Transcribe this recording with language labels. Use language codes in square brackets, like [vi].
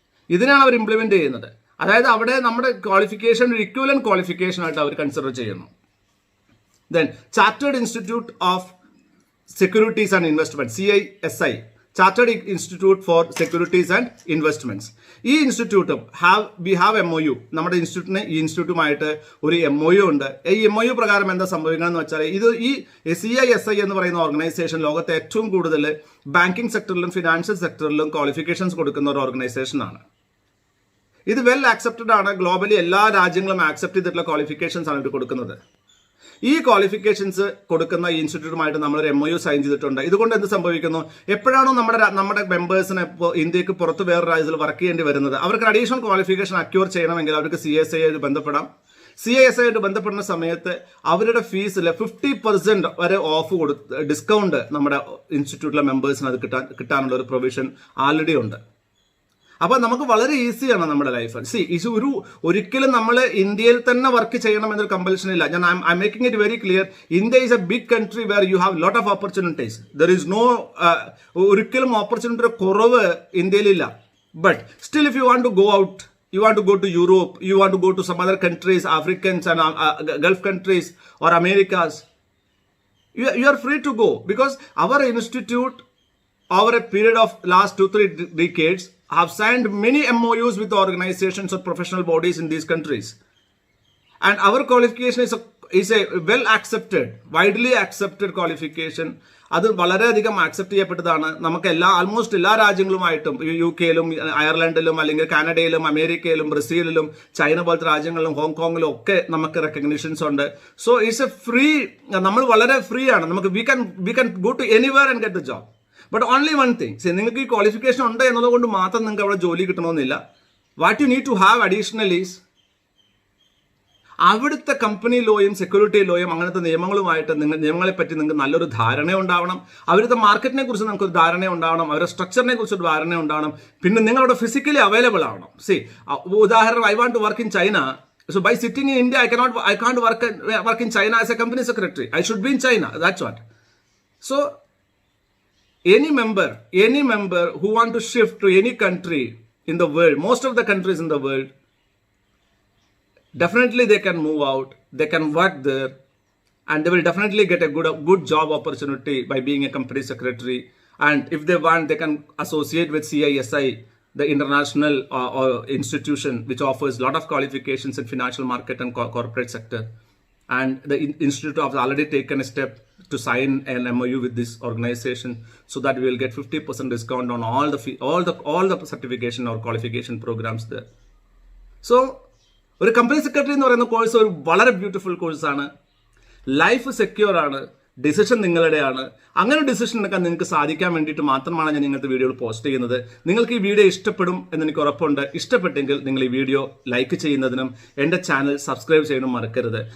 [ml] ഇതിനാണ് അവർ ഇംപ്ലിമെന്റ് ചെയ്യുന്നത്. അതായത് അവിടെ നമ്മുടെ ക്വാളിഫിക്കേഷൻ ഒരു ഇക്വലന്റ് ക്വാളിഫിക്കേഷൻ ആയിട്ട് അവർ കൺസിഡർ ചെയ്യുന്നു. [en] Then Chartered Institute of Securities and Investments, CISI, Chartered Institute for Securities and Investments. [ml] ഈ ഇൻസ്റ്റിറ്റ്യൂട്ടും [en] we have MOU. [ml] നമ്മുടെ ഇൻസ്റ്റിറ്റ്യൂട്ടിന് ഈ ഇൻസ്റ്റിറ്റ്യൂട്ടുമായിട്ട് ഒരു MOU ഉണ്ട്. ഈ MOU പ്രകാരം എന്താ സംഭവിക്കണമെന്ന് വെച്ചാൽ ഈ CISI എന്ന് പറയുന്ന ഓർഗനൈസേഷൻ ലോകത്തെ ഏറ്റവും കൂടുതൽ ബാങ്കിങ് സെക്ടറിലും ഫിനാൻഷ്യൽ സെക്ടറിലും ക്വാളിഫിക്കേഷൻസ് കൊടുക്കുന്ന ഒരു ഓർഗനൈസേഷനാണ്. ഇത് വെൽ ആക്സെപ്റ്റഡ് ആണ്. ഗ്ലോബലി എല്ലാ രാജ്യങ്ങളും ആക്സെപ്റ്റ് ചെയ്തിട്ടുള്ള ക്വാളിഫിക്കേഷൻസ് ആണ് ഇത് കൊടുക്കുന്നത്. ഈ ക്വാളിഫിക്കേഷൻസ് കൊടുക്കുന്ന ഈ ഇൻസ്റ്റിറ്റ്യൂട്ടുമായിട്ട് നമ്മളൊരു MOU സൈൻ ചെയ്തിട്ടുണ്ട്. ഇതുകൊണ്ട് എന്ത് സംഭവിക്കുന്നു, എപ്പോഴാണോ നമ്മുടെ മെമ്പേഴ്സിനെ ഇന്ത്യക്ക് പുറത്ത് വേറെ രാജ്യത്തിൽ വർക്ക് ചെയ്യേണ്ടി വരുന്നത്, അവർക്ക് അഡീഷണൽ ക്വാളിഫിക്കേഷൻ അക്യൂർ ചെയ്യണമെങ്കിൽ അവർക്ക് CISA ആയിട്ട് ബന്ധപ്പെടാം. CISA ആയിട്ട് ബന്ധപ്പെടുന്ന സമയത്ത് അവരുടെ ഫീസിൽ 50% വരെ ഡിസ്കൗണ്ട് നമ്മുടെ ഇൻസ്റ്റിറ്റ്യൂട്ടിലെ മെമ്പേഴ്സിന് അത് കിട്ടാനുള്ള ഒരു പ്രൊവിഷൻ ആൾറെഡി ഉണ്ട്. അപ്പൊ നമുക്ക് വളരെ ഈസിയാണ് നമ്മുടെ ലൈഫ്. ഒരിക്കലും നമ്മൾ ഇന്ത്യയിൽ തന്നെ വർക്ക് ചെയ്യണം എന്നൊരു കമ്പൽഷൻ ഇല്ല. [en] I making it very clear. India is a big country where you have lot of opportunities. There is no [ml] ഒരിക്കലും ഓപ്പർച്യൂണിറ്റിയുടെ കുറവ് ഇന്ത്യയിലില്ല. [en] But still if you want to go out, you want to go to Europe, you want to go to some other countries, Africans and Gulf countries or Americas, you are free to go, because our institute over a period of last 2-3 decades have signed many MOUs with organizations or professional bodies in these countries, and our qualification is a well accepted, widely accepted qualification. [ml] അത് വളരെയധികം accept ചെയ്യപ്പെട്ടതാണ്. നമുക്ക് almost എല്ലാ രാജ്യങ്ങളുമായിട്ടും, UK-യിലും അയർലൻഡിലും അല്ലെങ്കിൽ കാനഡയിലും അമേരിക്കയിലും ബ്രസീലിലും China പോലത്തെ രാജ്യങ്ങളിലും ഹോങ്കോങ്ങിലും ഒക്കെ നമുക്ക് റെക്കഗ്നിഷൻസ് ഉണ്ട്. [en] so it's a free, [ml] നമ്മൾ വളരെ ഫ്രീ ആണ്. നമുക്ക് [en] We can go to anywhere and get the job. But only one thing, [ml] നിങ്ങൾക്ക് ഈ ക്വാളിഫിക്കേഷൻ ഉണ്ട് എന്നതുകൊണ്ട് മാത്രം നിങ്ങൾക്ക് അവിടെ ജോലി കിട്ടണമെന്നില്ല. [en] what you need to have additional is [ml] അവിടുത്തെ കമ്പനി ലോയും സെക്യൂരിറ്റി ലോയും അങ്ങനത്തെ നിയമങ്ങളുമായിട്ട് നിയമങ്ങളെ പറ്റി നിങ്ങൾക്ക് നല്ലൊരു ധാരണ ഉണ്ടാവണം. അവിടുത്തെ മാർക്കറ്റിനെ കുറിച്ച് നമുക്കൊരു ധാരണ ഉണ്ടാവണം. അവരുടെ സ്ട്രക്ചറിനെ കുറിച്ച് ഒരു ധാരണ ഉണ്ടാവണം. പിന്നെ നിങ്ങളവിടെ ഫിസിക്കലി അവൈലബിൾ ആവണം. [en] ഉദാഹരണം, I want to work in China. So by sitting in India, I can't work in China as a company secretary. I should be in China. That's what. So any member who want to shift to any country in the world, most of the countries in the world, definitely they can move out. They can work there, and they will definitely get a good job opportunity by being a company secretary. And if they want, they can associate with CISI, the international institution which offers a lot of qualifications in financial market and corporate sector. And the institute has already taken a step to sign an MOU with this organization so that we will get 50% discount on all the certification or qualification programs there. [ml] So ഒരു company secretary എന്ന് പറയുന്ന course ഒരു വളരെ beautiful കോഴ്സാണ്. Life secure ആണ്. Decision നിങ്ങളുടെയാണ്. അങ്ങനെ decision എടുക്കാൻ നിങ്ങൾക്ക് സാധിക്കാൻ വേണ്ടിയിട്ട് മാത്രമാണ് ഞാൻ ഇങ്ങനത്തെ വീഡിയോകൾ പോസ്റ്റ് ചെയ്യുന്നത്. നിങ്ങൾക്ക് ഈ വീഡിയോ ഇഷ്ടപ്പെടും എന്ന് എനിക്ക് ഉറപ്പുണ്ട്. ഇഷ്ടപ്പെട്ടെങ്കിൽ നിങ്ങൾ ഈ വീഡിയോ ലൈക്ക് ചെയ്യുന്നതിനും എൻ്റെ ചാനൽ സബ്സ്ക്രൈബ് ചെയ്യാനും മറക്കരുത്.